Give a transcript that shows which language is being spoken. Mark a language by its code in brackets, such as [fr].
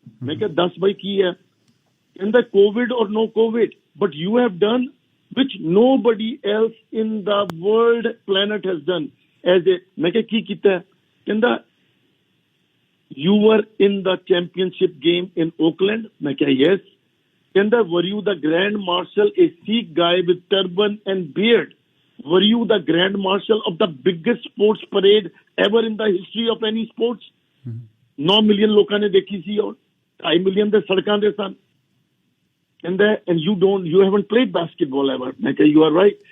[pa] ਮੈਂ ਕਿਹਾ ਦੱਸ ਬਾਈ ਕੀ ਹੈ? ਕਹਿੰਦਾ [en] Covid or no covid but you have done which nobody else in the world planet has done as a. [pa] ਮੈਂ ਕਿਹਾ ਕੀ ਕੀਤਾ? ਕਹਿੰਦਾ [en] You were in the championship game in Oakland. [pa] ਮੈਂ ਕਿਹਾ ਯੈਸ। ਕਹਿੰਦਾ [en] were you the grand marshal, a Sikh guy with turban and beard? Were you the grand marshal of the biggest sports parade ever in the history of any sports? [pa] 9 million ਲੋਕਾਂ ਨੇ ਦੇਖੀ ਸੀ ਔਰ 2.5 million ਦੇ ਸੜਕਾਂ ਦੇ ਸਨ। ਕਹਿੰਦਾ [en] and you haven't played basketball ever. [pa] ਮੈਂ ਕਿਹਾ [en] you are right.